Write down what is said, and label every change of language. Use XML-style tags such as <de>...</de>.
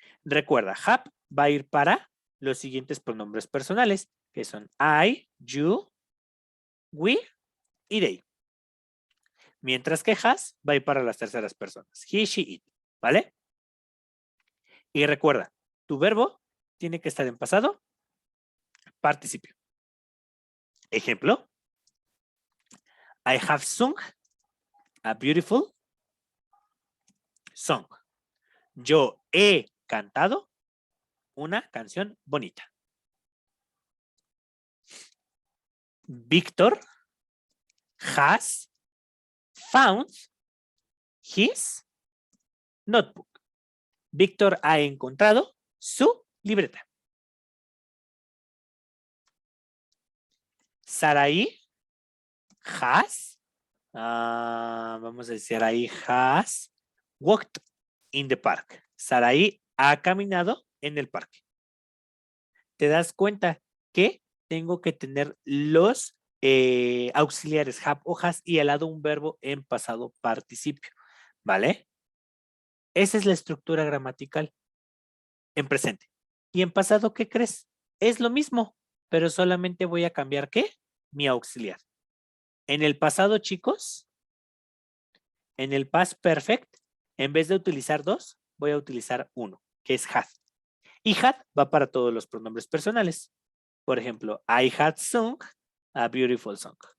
<es>Recuerda, have va a ir para los siguientes pronombres personales, que son I, you, we y they. Mientras que has va a ir para las terceras personas, he, she, it, ¿vale? Y recuerda, tu verbo tiene que estar en pasado participio. Ejemplo,</es> <en>I have sung a beautiful song.</en> <es>Yo he cantado una canción bonita.</es> <en>Víctor has found his notebook.</en> <es>Víctor ha encontrado su libreta.</es> <en>Saraí has,</en> <es>vamos a decir ahí,</es> <en>has walked in the park.</en> <es>Saraí ha caminado en el parque. ¿Te das cuenta que tengo que tener los auxiliares have o has y al lado un verbo en pasado participio? ¿Vale? Esa es la estructura gramatical en presente. ¿Y en pasado qué crees? Es lo mismo, pero solamente voy a cambiar ¿qué? Mi auxiliar. En el pasado, chicos, En el past perfect, en vez de utilizar 2, voy a utilizar 1, que es had. Y had va para todos los pronombres personales. Por ejemplo,</es> <en>I had sung a beautiful song.</en>